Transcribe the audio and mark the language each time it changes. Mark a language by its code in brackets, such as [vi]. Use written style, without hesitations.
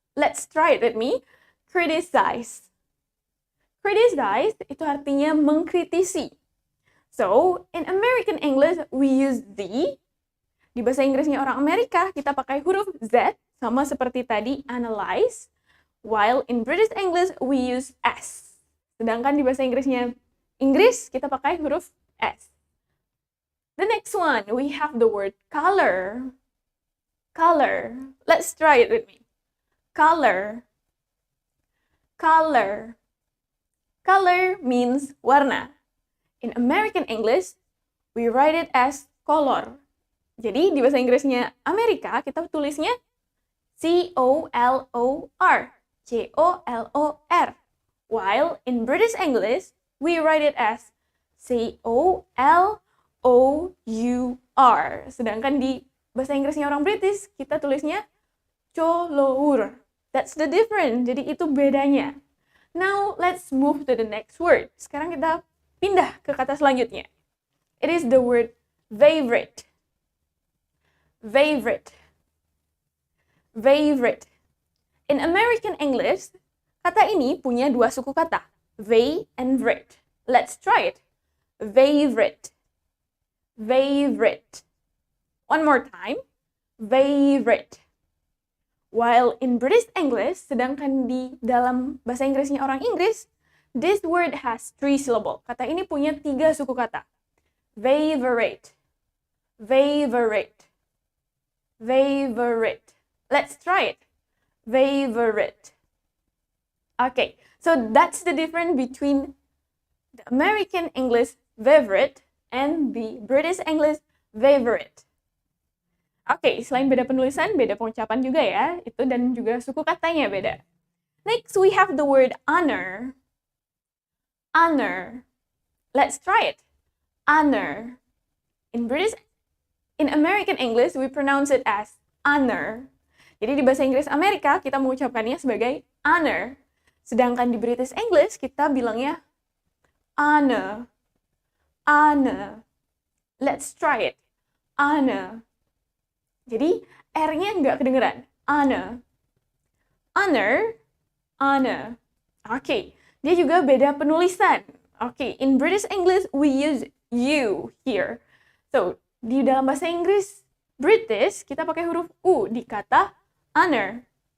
[en] Let's try it with me. Criticize. Criticize [id] itu artinya mengkritisi. [en] So, in American English, we use the. [id] Di bahasa Inggrisnya orang Amerika, kita pakai huruf Z, sama seperti tadi, analyze. [en] While in British English, we use S. [id] Sedangkan di bahasa Inggrisnya Inggris, kita pakai huruf S. [en] The next one, we have the word color. Color. Let's try it with me. Color. Color. Color means warna. In American English, we write it as color. [id] Jadi di bahasa Inggrisnya Amerika, kita tulisnya C-O-L-O-R. [en] C-O-L-O-R. While in British English, we write it as C-O-L-O-U-R. [id] Sedangkan di bahasa Inggrisnya orang British, kita tulisnya colour. [en] That's the difference. [id] Jadi itu bedanya. [en] Now, let's move to the next word. [id] Sekarang kita pindah ke kata selanjutnya. [en] It is the word favorite. Favorite. Favorite. In American English, [id] kata ini punya dua suku kata. [en] Ve and vrit. Let's try it. Favorite. Favorite. One more time. Favorite. While in British English, [id] sedangkan di dalam bahasa Inggrisnya orang Inggris, [en] this word has 3 syllable. [id] Kata ini punya 3 suku kata. Favorite. [en] Favorite. Favorite. Let's try it. Favorite. Okay, so that's the difference between the American English favorite and the British English favorite. [id] Oke, selain beda penulisan, beda pengucapan juga ya. Itu dan juga suku katanya beda. [en] Next, we have the word honor. Honor. Let's try it. Honor. In American English, we pronounce it as honor. [id] Jadi di bahasa Inggris Amerika, kita mengucapkannya sebagai honor. Sedangkan di British English, kita bilangnya honor. Honor. [en] Let's try it. [id] Honor. Jadi, R-nya nggak kedengeran. Honor. [en] honor, honor. [id] Oke, dia juga beda penulisan. [en] Oke, in British English we use you here. [id] So, di dalam bahasa Inggris British kita pakai huruf U di kata honor.